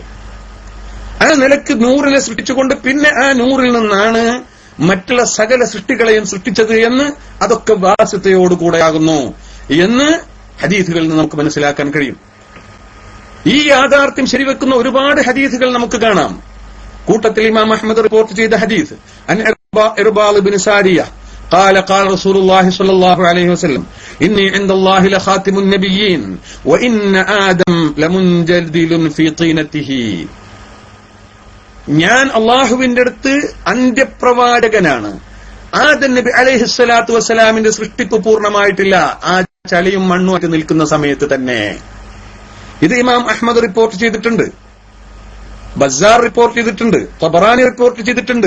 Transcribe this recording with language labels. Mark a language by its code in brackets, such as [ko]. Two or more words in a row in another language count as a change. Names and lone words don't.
[ml] ആ നിലക്ക് നൂറിനെ സൃഷ്ടിച്ചുകൊണ്ട് പിന്നെ ആ നൂറിൽ നിന്നാണ് മറ്റുള്ള സകല സൃഷ്ടികളെയും സൃഷ്ടിച്ചത് എന്ന്, അതൊക്കെ വാസിതയോടുകൂടെയാകുന്നു എന്ന് ഹദീസുകളിൽ നിന്ന് നമുക്ക് മനസ്സിലാക്കാൻ കഴിയും. ഈ യാഥാർത്ഥ്യം ശരിവെക്കുന്ന ഒരുപാട് ഹദീസുകൾ നമുക്ക് കാണാം. കൂട്ടത്തിൽ ഇമാം അഹ്മദ് റിപ്പോർട്ട് ചെയ്ത ഹദീസ് [ar] عن العرباض بن سارية قال قال رسول الله صلى الله عليه وسلم إني عند الله لخاتم النبيين وإن آدم لمنجدل في طينته. [ml] ഞാൻ അള്ളാഹുവിന്റെ അടുത്ത് അന്ത്യപ്രവാചകനാണ്. ആദം നബി അലൈഹിസ്സലാത്തു വസ്സലാമിന്റെ സൃഷ്ടിപ്പ് പൂർണ്ണമായിട്ടില്ല, ആ ചളിയും മണ്ണുമായിട്ട് നിൽക്കുന്ന സമയത്ത് തന്നെ. ഇത് ഇമാം അഹ്മദ് റിപ്പോർട്ട് ചെയ്തിട്ടുണ്ട്, ബസാർ റിപ്പോർട്ട് ചെയ്തിട്ടുണ്ട്, തബറാനി റിപ്പോർട്ട് ചെയ്തിട്ടുണ്ട്.